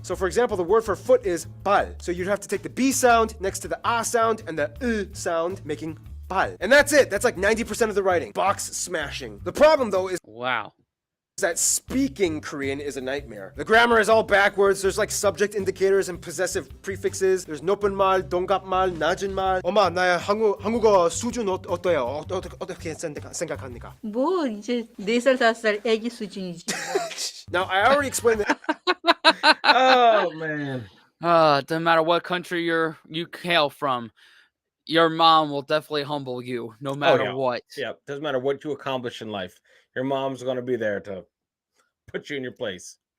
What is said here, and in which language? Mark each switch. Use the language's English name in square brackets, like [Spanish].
[English] So for example, the word for foot is bal. So you'd have to take the B sound next to the A sound and the sound, making bal. And that's it. That's like 90% of the writing. Box smashing. The problem though is Wow. that speaking Korean is a nightmare. The grammar is all backwards. There's like subject indicators and possessive prefixes. [Korean] There's 높은 말, 동갑 말, 낮은 말. 엄마, 나의 한국어 수준 어때요? 어떻게 생각합니까? 뭐 이제 4살 5살 애기 수준이지. [English] Now, I already explained that. Oh man. Doesn't matter what country you hail from, your mom will definitely humble you no matter yeah. what. Yeah, doesn't matter what you accomplish in life. Your mom's gonna be there to put you in your place.